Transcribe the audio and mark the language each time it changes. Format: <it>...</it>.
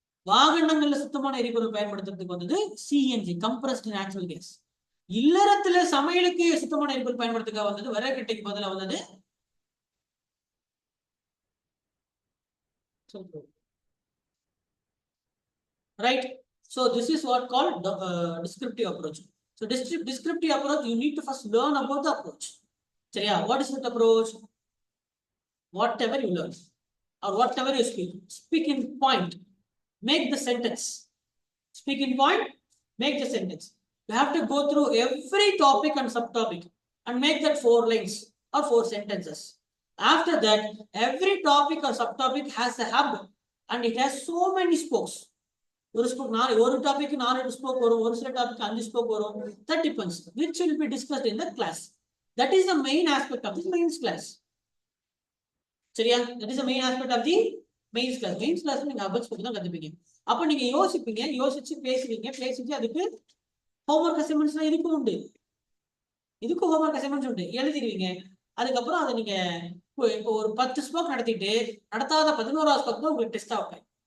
<ta>வாகனங்கள்ல சுத்தமான எரிபொருள் பயன்படுத்துறதுக்கு வந்தது சிஎன்ஜி, கம்ப்ரஸ்டு நேச்சுரல் கேஸ். இல்லறத்துல சமையலுக்கு சுத்தமான எரிபொருள் பயன்படுத்துக்காக வந்தது விறகுட்டைக்கு பதிலாக வந்தது right.</ta> <en>So this is what called the descriptive approach. So descriptive approach, you need to first learn about the approach.</en> <ta>சரியா?</ta> <en>What is that approach? Whatever you learn or whatever you speak in point, make the sentence. Speak in point, make the sentence. You have to go through every topic and subtopic and make that 4 lines or 4 sentences. After that, every topic or subtopic has a hub and it has so many spokes.</en> <ta>ஒரு topic 4 spoke வரும், ஒரு சில topic 5 spoke வரும்.</ta> <en>That depends which will be discussed in the class. That is the main aspect of this mains class.</en> <ta>சரியா?</ta> <en>That is the main aspect of the mains class.</en> <ta>Mains class நீங்க அபல் spoke தான் கத்துப்பீங்க. அப்ப நீங்க யோசிப்பீங்க, யோசிச்சு பேசுவீங்க, பேசிட்டு அதுக்கு ஹோம்வொர்க் அசைன்மெண்ட்ஸ்லாம் இதுக்கும் உண்டு. இதுக்கும் ஹோம்வொர்க் அசைன்மெண்ட்ஸ் உண்டு, எழுதிடுவீங்க. அதுக்கப்புறம் அதை நீங்க இப்போ ஒரு 10 ஸ்போக் நடத்திட்டு நடத்தாத 11வது ஸ்போக் தான் உங்களுக்கு டெஸ்டா வைப்பேன்.</ta>